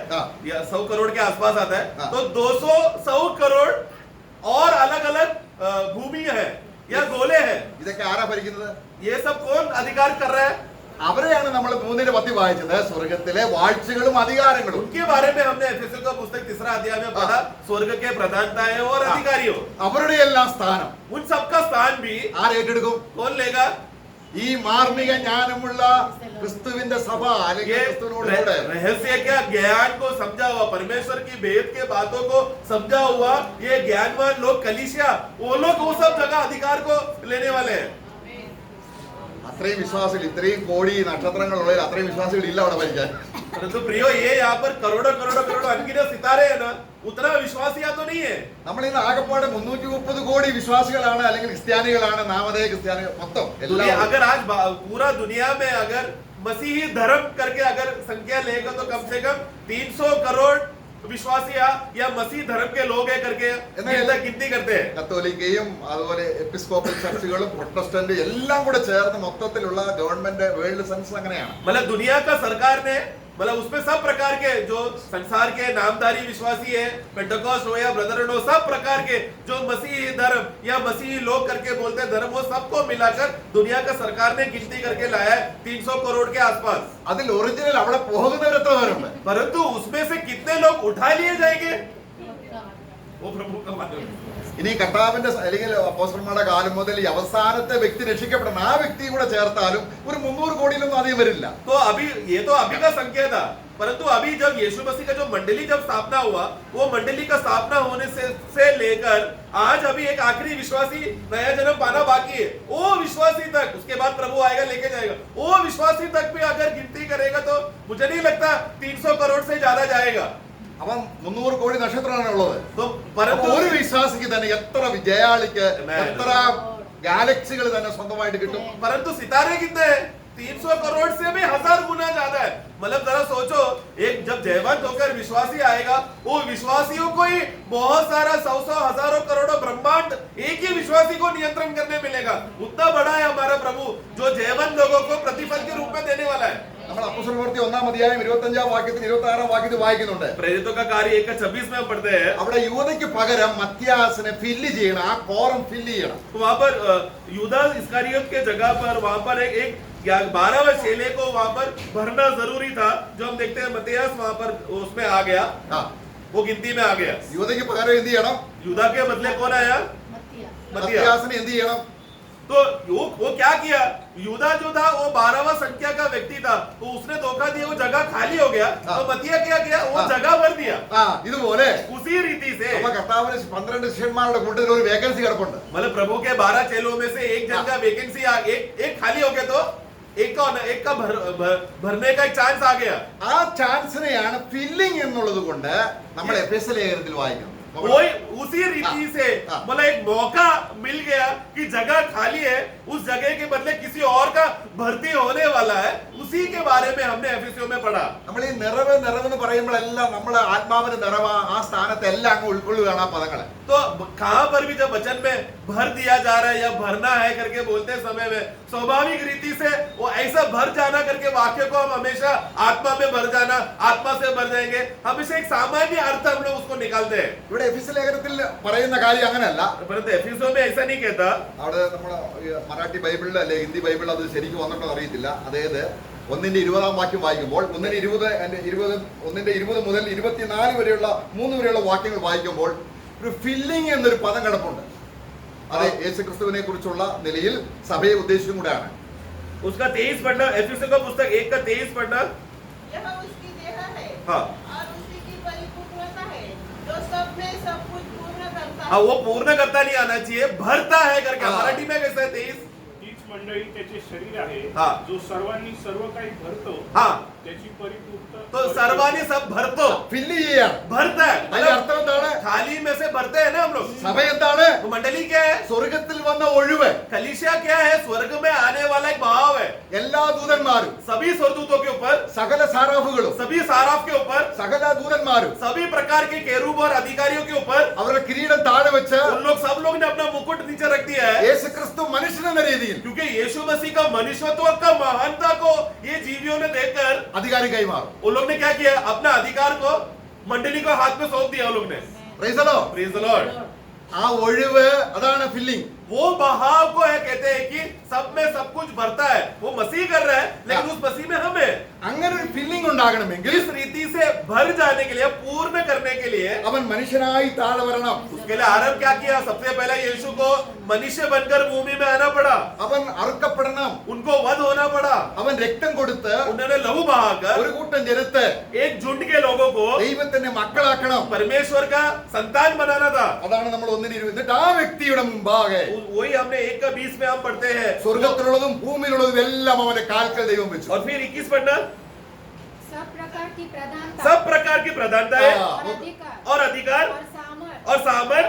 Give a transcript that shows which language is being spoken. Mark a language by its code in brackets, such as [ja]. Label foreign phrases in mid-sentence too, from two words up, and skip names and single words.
[hi] हाँ। या 100 करोड़ के आसपास आता है। हाँ। तो 100 करोड़ और अलग अलग भूमि है या गोले हैं। [ml] ഇതൊക്കെ ആരാ ഭരിക്കുന്നത്? [hi] ये सब कौन अधिकार कर रहा है? [ml] അവരെയാണ് നമ്മൾ 3:10 വായിച്ചത്, സ്വർഗത്തിലെ വാഴ്ചകളും അധികാരങ്ങളും. [hi] उनके बारे में हमने एफएसएल का पुस्तक 3रा अध्याय में पढ़ा, स्वर्ग के प्रधानताएं और अधिकारियों, [ml] അവരുടെ എല്ലാം സ്ഥാനം [hi] उन सबका स्थान भी [ml] ആരേറ്റെടുക്കും? [hi] कौन लेगा? [ml] ഈ മാർമിക ജ്ഞാനമുള്ള ക്രിസ്തുവിന്റെ സഭ അല്ലെങ്കിൽ [hi] ये [ml] ക്രിസ്തുവിനോടുകൂടെ [hi] रहस्य क्या, ज्ञान को समझा हुआ, परमेश्वर की भेद के बातों को समझा हुआ ये ज्ञानवान लोग, कलीसिया, वो लोग वो सब जगह अधिकार को लेने वाले हैं। [ml] അത്രയും വിശ്വാസികൾ, ഇത്രയും കോടി നക്ഷത്രങ്ങളുള്ള അത്രയും വിശ്വാസികൾ ഇല്ല അവിടെ ഭരിക്കാൻ. [hi] परंतु प्रियो, ये यहाँ पर करोड़ों अनगिनत सितारे हैं ना, उतना विश्वासिया तो नहीं है। [ml] നമ്മൾ ഇന്ന് ആകെപ്പാടെ 330 കോടി വിശ്വാസികളാണ്, അല്ലെങ്കിൽ ക്രിസ്ത്യാനികളാണ്, നാമധേയ ക്രിസ്ത്യാനികൾ മൊത്തം [hi] दुनिया, [ml] എല്ലാം. [hi] अगर आज पूरा दुनिया में अगर मसीही धर्म करके अगर संख्या लेगा तो कम से कम 300 करोड़ विश्वासी या मसीह धर्म के लोग है करके गिनती करते हैं. [ml] കത്തോലിക്കയും അതുപോലെ എപ്പിസ്കോപ്പൽ ചർച്ചുകളും പ്രൊട്ടസ്റ്റന്റ് എല്ലാം കൂടെ ചേർന്ന് മൊത്തത്തിലുള്ള [en] government world census [ml] അങ്ങനെയാണ്. [hi] मतलब दुनिया का सरकार ने मतलब उसमें सब प्रकार के जो संसार के नामधारी विश्वासी है, पेंटेकोस्ट हो या ब्रदरहुड हो, सब प्रकार के जो मसीही धर्म या मसीही लोग करके बोलते हैं धर्म, वो सबको मिलाकर दुनिया का सरकार ने गिनती करके लाया है 300 करोड़ के आसपास. [ml] അതിൽ ഒറിജിനൽ അവിടെ പോകുന്നവർ എത്ര പേരുണ്ട്? [hi] परंतु उसमें से कितने लोग उठा लिए जाएंगे वो प्रभु का मालूम है. [ml] ഇനി കർത്താവിന്റെ അല്ലെങ്കിൽ അപ്പോസ്തലന്മാരുടെ കാലം മുതൽ ഈ അവസാനത്തെ വ്യക്തി രക്ഷിക്കപ്പെടണം, ആ വ്യക്തിയും കൂടെ ചേർത്താലും ഒരു 300 കോടിയിലൊന്നും അധികം വരില്ല. [hi] तो अभी ये तो अभी का संख्या था, परंतु अभी जब यीशु मसीह का जो मंडली जब स्थापना हुआ, वो मंडली का स्थापना होने से लेकर आज अभी एक आखिरी विश्वासी नया जन्म पाना बाकी है. वो विश्वासी तक, उसके बाद प्रभु आएगा लेके जाएगा, वो विश्वासी तक भी अगर गिनती करेगा तो मुझे नहीं लगता 300 करोड़ से ज्यादा जाएगा. [ml] അവൻ 300 കോടി നക്ഷത്രമാണ് ഉള്ളത്. [hi] तो परंतु [ml] ഒരു വിശ്വാസിക്ക് തന്നെ എത്ര വിജയാളിക്ക് എത്ര ഗാലക്സികൾ തന്നെ സ്വന്തമായിട്ട് കിട്ടും. [hi] परंतु सितारे कितने हैं? 300 करोड़ से भी 1000 गुना ज्यादा है. मतलब जरा सोचो, एक जब जयवंत होकर विश्वासी आएगा, वो विश्वासियों को ही बहुत सारा 100 हजारों करोड़ों ब्रह्मांड एक ही विश्वासी को नियंत्रण करने मिलेगा. उतना बड़ा है हमारा प्रभु जो जयवंत लोगों को प्रतिफल के रूप में देने वाला है. [ml] നമ്മൾ അപ്പോസ്തലപ്രവൃത്തി 1-ാം അധ്യായം 25-ാം വാക്യത്തിൽ 26-ാം വാക്യത്തിൽ വായിക്കുന്നുണ്ട്. [hi] प्रेरितों का कार्य 1:26 में हम पढ़ते हैं. [ml] അവിടെ യൂദയ്ക്ക് പകരം മത്യാസിനെ ഫില്ല് ചെയ്യണം, ആ കോറം ഫില്ല് ചെയ്യണം. [hi] तो वहां पर यूदा इस्करियोत के जगह पर वहां पर एक 12वें चेले को वहां पर भरना जरूरी था, जो हम देखते हैं मत्तियास वहां पर उसमें आ गया, वो गिनती में आ गया. [ml] യൂദയ്ക്ക് പകരം എന്ത് ചെയ്യണം? [hi] यूदा के बदले कौन आया? मत्तियास. [ml] മത്യാസിനെ എന്ത് ചെയ്യണം? [hi] तो वो क्या किया? यूदा जो था वो 12वां संख्या का व्यक्ति था, तो उसने धोखा दिया, वो जगह खाली हो गया. तो मत्तिया क्या किया? वो जगह भर दिया. [ml] ഇതുപോലെ [hi] उसी रीति से [ml] അപ്പൊ കർത്താവിന് 12 ശിഷ്യന്മാരുടെ കൂട്ടത്തിൽ ഒരു വേക്കൻസി കിടപ്പുണ്ട്. [hi] मतलब प्रभु के 12 चेलों में से एक जन का वैकेंसी एक खाली हो गया, तो एक का भरने का एक चांस आ गया. [ml] ആ ചാൻസിനെയാണ് ഫില്ലിംഗ് എന്നുള്ളത് കൊണ്ട് നമ്മൾ എഫെസ്യ ലേഖനത്തിൽ വായിക്കുന്നത്. [hi] वही उसी रीति से मतलब एक मौका मिल गया कि जगह खाली है, उस जगह के बदले किसी और का भर्ती होने वाला है. उसी के बारे में हमने एफेसियों में पढ़ा. [ml] നമ്മൾ ഈ നിറവെന്ന് പറയുമ്പോഴെല്ലാം നമ്മളെ ആത്മാവിന്റെ നിറവ് ആ സ്ഥാനത്ത് എല്ലാം അങ്ങ് ഉൾക്കൊള്ളുകയാണ് ആ പദങ്ങളെ. [hi] तो कहां पर भी जब वचन में भर दिया जा रहा है या भरना है करके बोलते समय में स्वाभाविक रीति से वो ऐसा भर जाना करके वाक्य को हम हमेशा आत्मा में भर जाना, आत्मा से भर जाएंगे, हमेशा एक सामान्य अर्थ हम लोग उसको निकालते हैं. [ml] ഇവിടെ എഫെസ്യ ലേഖനത്തിൽ പറയുന്ന കാര്യം അങ്ങനെയല്ല. [hi] परंतु एफेसियों में ऐसा नहीं कहता. [ml] അവിടെ നമ്മുടെ മറാഠി ബൈബിളിൽ അല്ലെ ഹിന്ദി ബൈബിളിൽ അത് ശരിക്കും വന്നിട്ടോ അറിയത്തില്ല. അതായത് 1-ന്റെ 20-ാം വാക്യം വായിക്കുമ്പോൾ 1-ന്റെ 20 മുതൽ 24 വരെയുള്ള 3 വരെയുള്ള വാക്യങ്ങൾ വായിക്കുമ്പോൾ ഒരു ഫില്ലിംഗ് എന്നൊരു പദം കിടപ്പുണ്ട്. അത് യേശുക്രിസ്തുവിനെ കുറിച്ചുള്ള നിലയിൽ സഭയെ ഉദ്ദേശിച്ചും കൂടെയാണ്. [hi] उसका 23 पढ़ना, एफेसियों का पुस्तक 1 का 23 पढ़ना. यह उसकी देह है हाँ. और उसी की परिपूर्णता है, जो सब में सब कुछ पूर्ण करता है. हाँ, वो पूर्ण करता नहीं आना चाहिए, भरता है करके. मराठी में कैसा है? 23. [mr] तीच मंडळी त्याचे शरीर आहे, हा. जो सर्वांनी सर्व काही भरतो, [hi] हाँ, [mr] त्याची परिपूर्णता. तो सर्वांनी सब भरतो, [ml] ഫില്ല് ചെയ്യാൻ [hi] भरता है. [ml] അതിന്റെ അർത്ഥം എന്താണ്? [hi] खाली में से भरते हैं ना हम लोग. [ml] സഭ എന്താണ്? [hi] तो मंडली क्या है? [ml] സ്വർഗത്തിൽ വന്ന ഒഴിവ്. [hi] कलीसिया क्या है? स्वर्ग में आने वाला एक भाव है. [ml] എല്ലാ ദൂതന്മാരും [hi] सभी स्वर्गदूतों के ऊपर, [ml] സകല സാറാഫുകളും [hi] सभी साराफ के ऊपर, [ml] സകല ദൂതന്മാരും [hi] सभी प्रकार के केरूब और अधिकारियों के ऊपर, [ml] അവരുടെ കിരീടം താഴെ വെച്ച് [hi] उन लोग सब लोग ने अपना मुकुट नीचे रख दिया है. [ml] യേശുക്രിസ്തു മനുഷ്യനെന്ന രീതിയിൽ [hi] क्योंकि यीशु मसीह का मनुष्यत्व का महानता को ये जीवियों ने देखकर [ml] അധികാരം കൈമാറും. [hi] उन लोग ने क्या किया? अपना अधिकार को मंडली को हाथ में सौंप दिया. उन लोग ने. [en] Praise the Lord. Praise the Lord. [ml] ആ ഒഴിവ് അതാണ് ഫില്ലിംഗ്. [hi] वो बहाव को है कहते हैं कि सब में सब कुछ भरता है. वो मसीह कर रहा है, लेकिन उस मसीह में हम है. [ml] അങ്ങനെ ഒരു ഫില്ലിംഗ് ഉണ്ടാകണമെങ്കിൽ [hi] इस रीति से भर जाने के लिए, पूर्ण करने के लिए, [ml] അവൻ മനുഷ്യനായി താഴെ വരണം. [hi] उसके लिए आरंभ क्या किया? सबसे पहले यीशु को मनुष्य बनकर भूमि में आना पड़ा. [ml] അവൻ അറുക്കപ്പെടണം. [hi] उनको वध होना पड़ा. [ml] അവൻ രക്തം കൊടുത്ത് [hi] उन्होंने लहू बहाकर [ml] ഒരു കൂട്ടം ജനത്തെ [hi] एक झुंड के लोगों को [ml] ദൈവത്തിന്റെ മക്കളാക്കണം. [hi] परमेश्वर का संतान बनाना था. [ml] അതാണ് നമ്മൾ 1-20. എന്നിട്ട് ആ വ്യക്തിയുടെ മുമ്പാകെ [hi] वही हमने 1:20 में हम पढ़ते हैं. [ml] സ്വർഗത്തിലുള്ളതും ഭൂമിയിലുള്ളതും എല്ലാം അവന്റെ കാൽക്കൽ ദൈവം വെച്ചു. [hi] और फिर 21 पढ़ना. सब प्रकार की प्रधानता सब प्रकार की प्रधानता है हाँ. और अधिकार और सामर्थ और सामर्थ